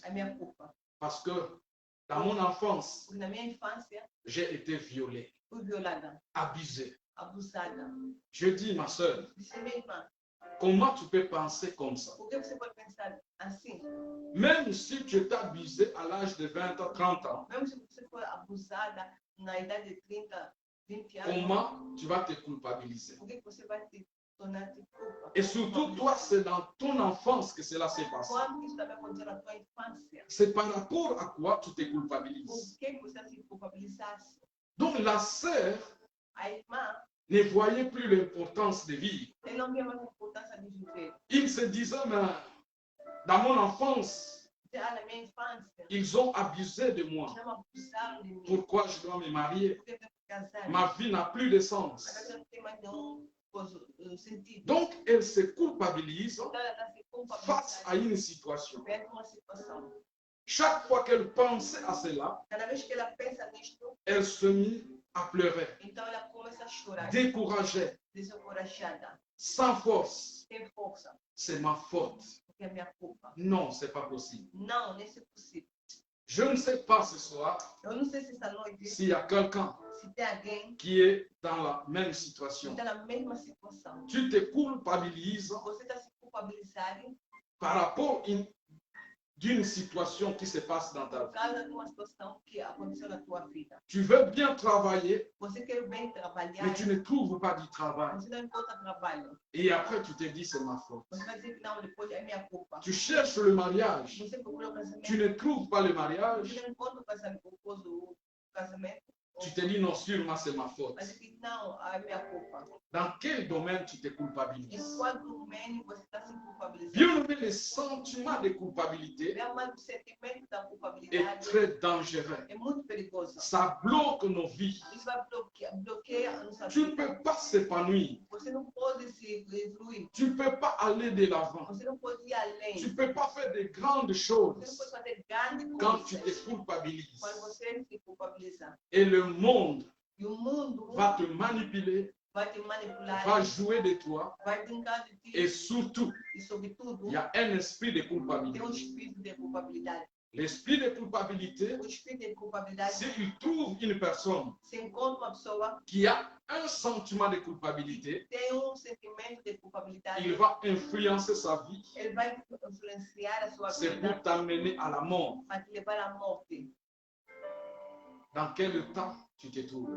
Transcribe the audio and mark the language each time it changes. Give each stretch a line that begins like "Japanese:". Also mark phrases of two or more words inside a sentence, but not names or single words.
Portuguese: é minha culpa.
French: Parce que dans mon enfance,
Portuguese: Porque na minha infância,
French: j'ai été violé,
Portuguese: fui violada,
French: abusé.
Portuguese: abusada.
French: Je dis, ma soeur,
Portuguese: Disse, minha irmã,
French: comment tu peux penser comme ça?
Portuguese: por que você pode pensar assim?
French: Même si tu es abusé à l'âge de 20 ans, 30 ans,
Portuguese: Mesmo se você for abusada na idade de 30, 20 anos,
French: comment tu vas te culpabiliser?
Portuguese: por que você vai te tornar de culpa?
French: Et surtout, toi, c'est dans ton enfance que cela s'est passé.
Portuguese: Quando isso também aconteceu na tua infância,
French: C'est par rapport à quoi tu te
Portuguese: por
French: culpabilises.
Portuguese: que você se culpabilizasse?
French: Donc, la sœur
Portuguese: A irmã,
French: ne voyait plus l'importance de vivre.
Portuguese: ele não via mais a importância de viver.
French: Il se disait, mais dans mon enfance,
Portuguese: Já na minha infância,
French: ils ont abusé de moi.
Portuguese: já me abusaram de mim.
French: Pourquoi je dois me marier?
Portuguese: Por que eu tenho que casar?
French: Ma vie n'a plus de sens.
Portuguese: Agora não tem mais nenhum sentido.
French: Donc, elle se culpabilise
Portuguese: Então ela está se
French: face à
Portuguese: culpabilizando
French: une situation.
Portuguese: perto de uma situação.
French: Chaque fois qu'elle pensait à cela,
Portuguese: Cada vez que ela pensa nisto,
French: elle se mit à pleurer,
Portuguese: então ela começa a chorar,
French: découragée,
Portuguese: desencorajada,
French: sans force.
Portuguese: sem força,
French: C'est ma faute.
Portuguese: porque é minha culpa.
French: Non, c'est pas possible.
Portuguese: Não, nem se possível.
French: Je ne sais pas ce soir
Portuguese: Eu não sei se essa noite,
French: s'il y a quelqu'un
Portuguese: se tem alguém
French: qui est dans la même
Portuguese: que
French: situation.
Portuguese: está na mesma situação.
French: Tu te culpabilises
Portuguese: Você está se culpabilizando
French: par rapport d'une situation qui se passe dans ta
Portuguese: por
French: vie.
Portuguese: causa de uma situação que aconteceu na tua vida.
French: Tu veux bien travailler,
Portuguese: Você quer bem trabalhar,
French: mais tu ne trouves pas du travail.
Portuguese: você não encontra trabalho.
French: Et après, tu te dis, c'est ma faute.
Portuguese: Você vai dizer que não, depois é minha culpa.
French: Tu cherches le mariage,
Portuguese: Você procura o casamento,
French: tu ne trouves pas le mariage,
Portuguese: você não encontra o casamento,
French: tu te dis, non, sûrement, c'est ma faute.
Portuguese: mas diz, não, é minha culpa.
French: Dans quel domaine tu te
Portuguese: Em
French: culpabilises?
Portuguese: qual domínio você está se culpabilizando?
French: Bien aimé, le sentiment de culpabilité
Portuguese: É mais o sentimento da
French: est
Portuguese: culpabilidade,
French: très dangereux.
Portuguese: é muito perigoso.
French: Ça bloque nos vies.
Portuguese: Isso vai bloquear a nossa
French: Tu ne
Portuguese: vida.
French: peux pas s'épanouir.
Portuguese: Você não pode se evoluir.
French: Tu ne peux pas aller de l'avant.
Portuguese: Você não pode ir além.
French: Tu ne peux pas faire de grandes
Portuguese: Você não pode
French: choses
Portuguese: fazer grandes
French: quand tu te
Portuguese: coisas
French: culpabilises.
Portuguese: quando você se culpabiliza.
French: Et le monde
Portuguese: E o mundo
French: va te manipuler,
Portuguese: vai te manipular,
French: va jouer de toi.
Portuguese: vai brincar de ti.
French: Et surtout,
Portuguese: E, sobretudo,
French: il y a un esprit de
Portuguese: tem um
French: culpabilité.
Portuguese: espírito de culpabilidade.
French: L'esprit de culpabilité,
Portuguese: O espírito de culpabilidade,
French: s'il trouve une personne
Portuguese: se encontra uma pessoa
French: qui a un sentiment de culpabilité,
Portuguese: que tem sentimento de culpabilidade,
French: il va influencer sa vie.
Portuguese: ele vai influenciar a sua
French: C'est
Portuguese: vida
French: pour t'amener à la mort.
Portuguese: para te levar à morte.
French: Dans quel état tu te trouves?